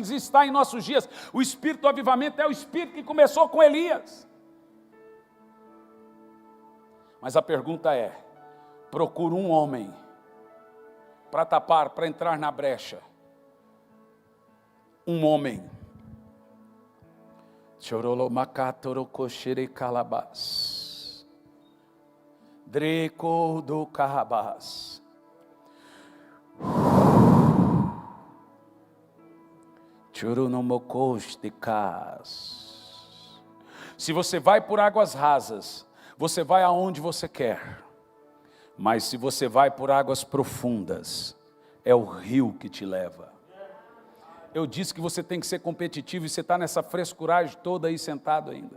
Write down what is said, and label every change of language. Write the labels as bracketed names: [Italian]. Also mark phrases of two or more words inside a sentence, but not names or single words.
[Portuguese] E está em nossos dias. O Espírito do avivamento é o Espírito que começou com Elias. Mas a pergunta é, procura um homem para tapar, para entrar na brecha. Um homem. Chorolomacatorocoshere-calabás. Dreco do Carrabás. Churunomocosticás. Se você vai por águas rasas, você vai aonde você quer. Mas se você vai por águas profundas, é o rio que te leva. Eu disse que você tem que ser competitivo e você está nessa frescuragem toda aí sentado ainda.